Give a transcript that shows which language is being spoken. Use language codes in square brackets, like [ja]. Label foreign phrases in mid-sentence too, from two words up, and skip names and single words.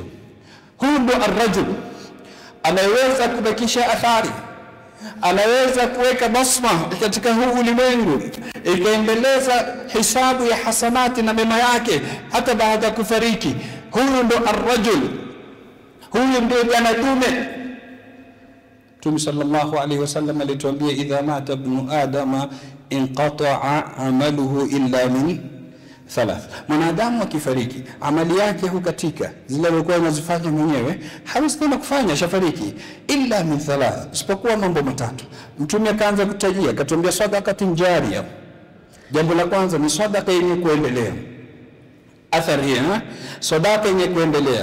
[sw] Huyu ndo ar-rajul anaweza kubakisha athari, anaweza kuweka basma katika huu ulimwengu, ikaendeleza hisabu ya hasanati na mema yake hata baada ya kufariki. Huyu ndo ar-rajul, huyu ndio bwana tume. Mtume [ar] صلى الله عليه وسلم [sw] alituambia [ar] إذا مات ابن آدم انقطع عمله إلا من ثلاث. [sw] Mwanadamu akifariki amali yake hukatika, zile alikuwa anazifanya mwenyewe hawezi tena kufanya, shafariki, [ar] إلا من ثلاث, [sw] isipokuwa mambo matatu. Mtume akaanza kutajia, akatuambia [ar] صدقة جارية. [sw] Jambo la kwanza ni sadaqa yenye kuendelea. Athari sadaka yenye kuendelea.